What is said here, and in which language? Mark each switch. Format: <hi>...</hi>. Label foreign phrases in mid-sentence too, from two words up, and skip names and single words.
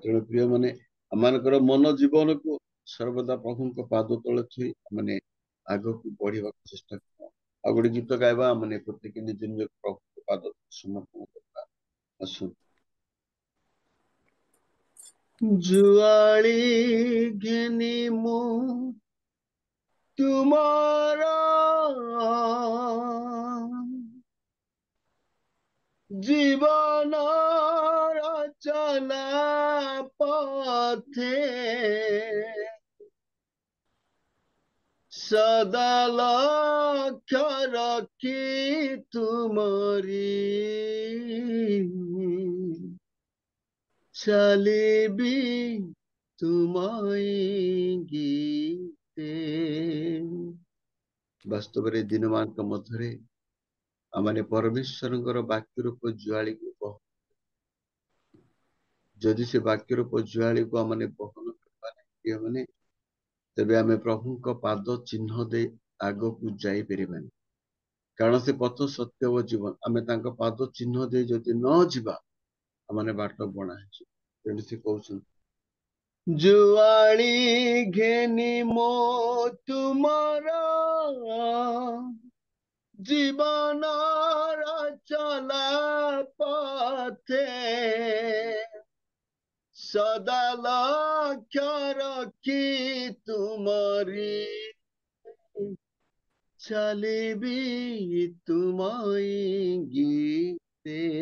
<or>ତେଣୁ ପ୍ରିୟ ମାନେ ଆମମାନଙ୍କର ମନ ଜୀବନକୁ ସର୍ବଦା ପ୍ରଭୁଙ୍କ ପାଦ ତଳେ ଥୋଇ ମାନେ ଆଗକୁ ବଢିବାକୁ ଚେଷ୍ଟା କରିବା। ଆଉ ଗୋଟେ ଗୀତ ଗାଇବା ମାନେ ପ୍ରତ୍ୟେକ ନିଜ ନିଜ ପ୍ରଭୁଙ୍କ ପାଦ ସମର୍ପଣ କରିବା। ଆସୁ ଜୁଆଳି ଘେନି ମୁଁ ତୁମର ଜୀବନର ଚଲା ପଥେ ସଦା ଲକ୍ଷ୍ୟ ରକ୍ଷି ତୁମରି ଚାଲିବି ତୁମଇ ଗୀତେ। ବାସ୍ତବରେ ଦିନମାନଙ୍କ ମଧ୍ୟରେ ଆମେ ପରମେଶ୍ୱରଙ୍କର ବାକ୍ୟ ରୂପ ଜୁଆଳିକୁ ଯଦି ସେ ବାକ୍ୟ ରୂପ ଜୁଆଳିକୁ ଆମେ ବହନ କରିବା ମାନେ ତେବେ ଆମେ ପ୍ରଭୁଙ୍କ ପାଦ ଚିହ୍ନ ଦେଇ ଆଗକୁ ଯାଇପାରିବାନି। କାରଣ ସେ ପଥ ସତ୍ୟ ଓ ଜୀବନ। ଆମେ ତାଙ୍କ ପାଦ ଚିହ୍ନ ଦେଇ ଯଦି ନ ଯିବା ଆମେ ବାଟ ବଣା ହେଇଯିବ। ତେଣୁ ସେ କହୁଛନ୍ତି ଜୁଆଳି ଘେନି ମୋ ତୁମର ଜୀବନର ଚଲା ପଥେ ସଦା ଲକ୍ଷ୍ୟ ରକ୍ଷି ତୁମରି ଚାଲିବି ତୁମଇ ଗୀତେ।</or>